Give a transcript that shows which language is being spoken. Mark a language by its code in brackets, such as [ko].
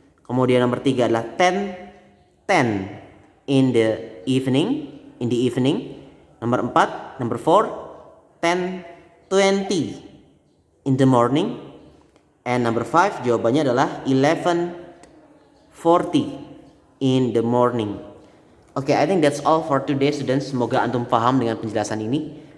[id] Kemudian nomor 3 adalah 10 [en] in the evening. [id] Nomor 4, nomor 4, 10:20 [en] in the morning. And number 5 [id] jawabannya adalah [en] 11:40 in the morning. Oke, I think that's all for today students. [id] Semoga antum paham dengan penjelasan ini.